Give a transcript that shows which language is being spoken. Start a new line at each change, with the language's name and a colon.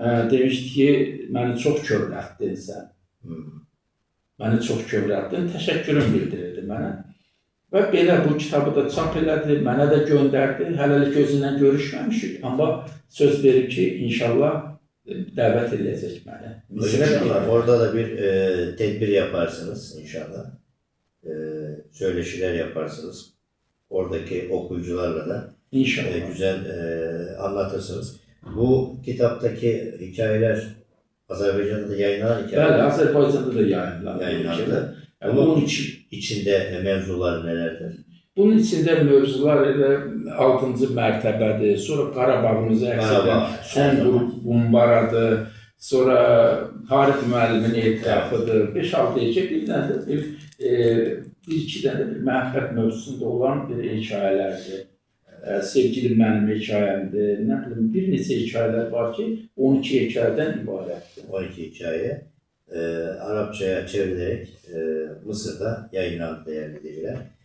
Azerbaijani: Demişdi ki, məni çox kövrəltdin sən. Məni çox kövrəltdin, təşəkkürüm bildirirdi mənə. Və belə bu kitabı da çap elədi, mənə də göndərdi. Hələlik özündən görüşməmişik, amma söz verir ki, inşallah dəvət edəcək məni.
Turkish: İnşallah orada da bir tedbir yaparsınız inşallah. Söyleşiler yaparsınız. Oradaki okuyucularla da İnşallah. güzel anlatırsınız. Bu kitaptaki hikayeler Azerbaycan'da da yayınlanan hikayeler.
Azerbaijani: Bəli, Azərbaycanda da yayınlandı. Yayınlandı. Yəni,
Turkish: Bunun içinde mevzular nelerdir?
Azerbaijani: Bunun içində mövzular elə 6-cı mərtəbədir, sonra Qarabağımızı əks edən son qrup Bumbaradır, sonra Tarix müəllimin etirafıdır, 5-6 hekə, bir dənə də bir-iki dənə bir məhəbbət mövzusunda olan bir hekayələrdir. Sevgili mənim hekayəmdir, nə bilim, bir neçə hekayələr var ki, 12 hekayədən ibarətdir.
Turkish: 12 hikaye Arapçaya çevrilerek Mısır'da yayınlandı değerli dinleyiciler.